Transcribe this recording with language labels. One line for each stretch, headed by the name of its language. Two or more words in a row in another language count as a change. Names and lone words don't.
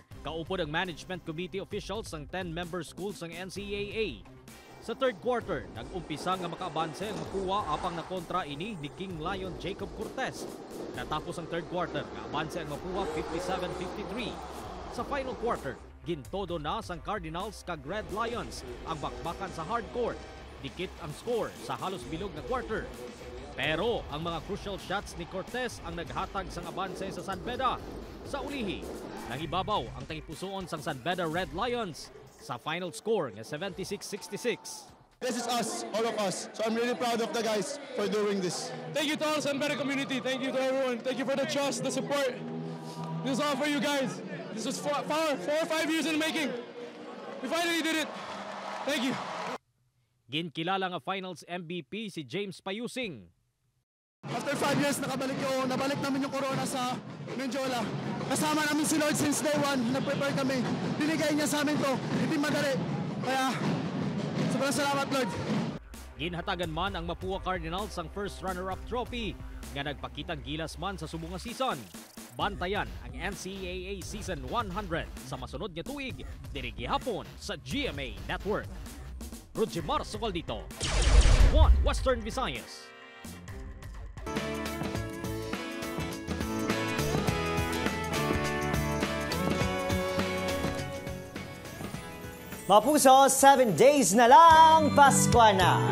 Hiligaynon: Kaupod ang management committee officials sang 10-member schools sang NCAA. Sa
English: third quarter,
Hiligaynon: nag-umpisa nga makaabanse ang Mapua apang nakontra ini ni King Lion Jacob Cortez. Natapos ang
English: third quarter,
Hiligaynon: naabanse ang Mapua 57-53. Sa
English: final quarter,
Hiligaynon: gintodo na sang Cardinals kag Red Lions ang bakbakan sa hardcourt. Dikit ang score sa halos bilog na quarter. Pero ang mga
English: crucial shots
Hiligaynon: ni Cortez ang naghatag sang abanse sa San Beda. Sa ulihi, nangibabaw ang tangipusoon sang San Beda Red Lions sa
English: final score
Hiligaynon: nga 76-66.
English: This is us, all of us. So I'm really proud of the guys for doing this. Thank you to all San Beda community. Thank you to everyone. Thank you for the trust, the support. This is all for you guys. This was 4 or 5 years in the making. We finally did it. Thank you.
Hiligaynon: Ginkilala nga
English: finals MVP
Hiligaynon: si James Payusing.
English: After 5 years,
Filipino: nabalik namin yung corona sa Menjola. Kasama namin si Lord
English: since day one,
Filipino: nag-prepare kami. Binigay niya sa amin to, hindi madali. Kaya, sobrang salamat Lord.
Hiligaynon: Ginhatagan man ang Mapua Cardinals ang
English: first runner-up trophy
Hiligaynon: nga nagpakitang gilas man sa subong nga season. Bantayan ang NCAA Season 100 sa masunod nga tuig diri gihapon sa GMA Network. Rudjimar Socaldito, One Western Visayas.
Filipino: Mga puso, 7 days na lang, Pasko na.